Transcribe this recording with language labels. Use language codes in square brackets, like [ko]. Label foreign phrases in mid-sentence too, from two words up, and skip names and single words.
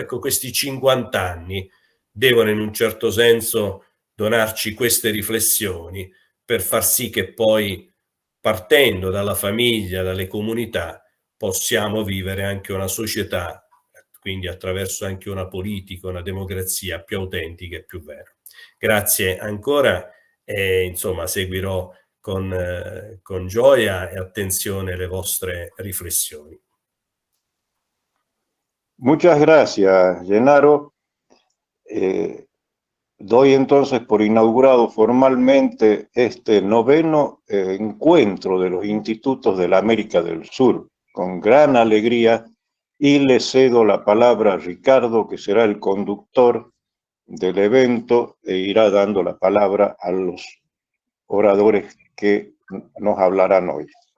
[it] Ecco, questi 50 anni devono in un certo senso donarci queste riflessioni per far sì che poi, partendo dalla famiglia, dalle comunità, possiamo vivere anche una società, quindi attraverso anche una politica, una democrazia più autentica e più vera. Grazie ancora e insomma seguirò con gioia e attenzione le vostre riflessioni. [es] Muchas gracias, Gennaro. Doy entonces por inaugurado formalmente este noveno encuentro de los institutos de la América del Sur, con gran alegría, y le cedo la palabra a Ricardo, que será el conductor del evento e irá dando la palabra a los oradores que nos hablarán hoy.